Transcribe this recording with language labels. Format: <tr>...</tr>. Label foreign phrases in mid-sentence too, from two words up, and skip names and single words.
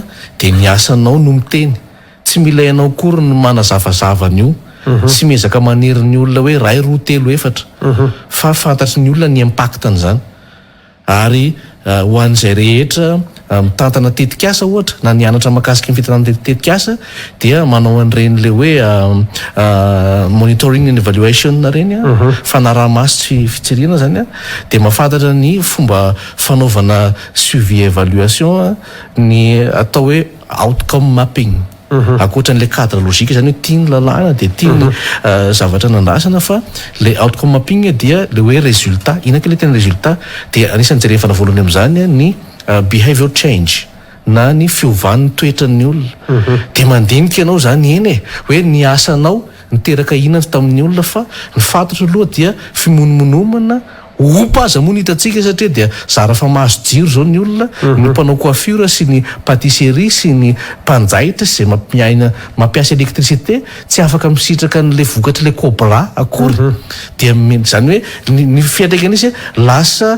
<mg>dia ny asanao no miteny tsy mila ianao kory no manazavazavany tsy miezaka maniry ny olona hoe 1 2 3 4 fa fantatry ny olona ny impactan'izany ary ho an'izay rehetra mitantana tetikasa ohatra na nianatra makasika ny fitanana tetikasa dia manao an'ireny le hoe</mg> <en>monitoring and evaluation</en> <mg>reny fanaraha-maso sy fitsirina zany dia mahafantatra ny fomba fanaovana</mg> <fr>suivi évaluation</fr> <mg>ny atao hoe</mg> <en>outcome mapping</en> <mg>akoatra n'le cadre logika zany hoe tiany lalàna dia tiany zavatra nandrasana fa le</mg> <en>outcome mapping</en> <mg>dia le hoe résultat inaka le tena résultat dia anisany jerefana voalohany amin'izany ny</mg> <en>behavior change</en> <mg>na ny fiovan'ny toetran'ny olona dia mandinika ianao zany eny hoe ny asanao niteraka inana tamin'ny olona fa ny fantatra aloha dia fimonomonomana opa aza moa ny hitatsika satria dia zara fa mahazo jiro zao ny olona ny mpanao coiffure sy ny patisserie sy ny mpanjaitra sy zay mampiasa électricité tsy afaka misitraka n'le vokatra le cobra akory dia zany hoe ny fiantraikany izy lasa</mg>